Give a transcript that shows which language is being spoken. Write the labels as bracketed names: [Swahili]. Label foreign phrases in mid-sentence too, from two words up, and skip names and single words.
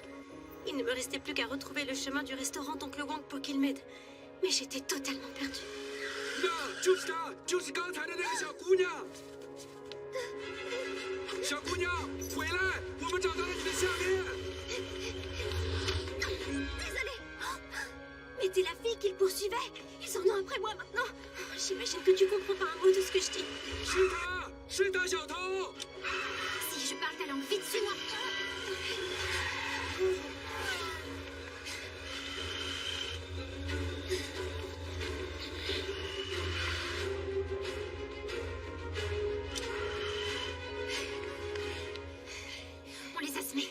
[French] Il ne me restait plus qu'à retrouver le chemin du restaurant d'Oncle Wang pour qu'il m'aide. Mais j'étais totalement perdue. [Chinese] 就是她，就是刚才的那个小姑娘。小姑娘，回来，我们找到了你的项链。 [French] Désolée. Mais t'es la fille qu'ils poursuivaient. Ils en ont après moi maintenant. J'imagine que tu comprends pas un mot de ce que je dis. [Chinese] 是她，是大小偷。 [French] Si je parle ta langue, vite, suis-moi. On les a semés.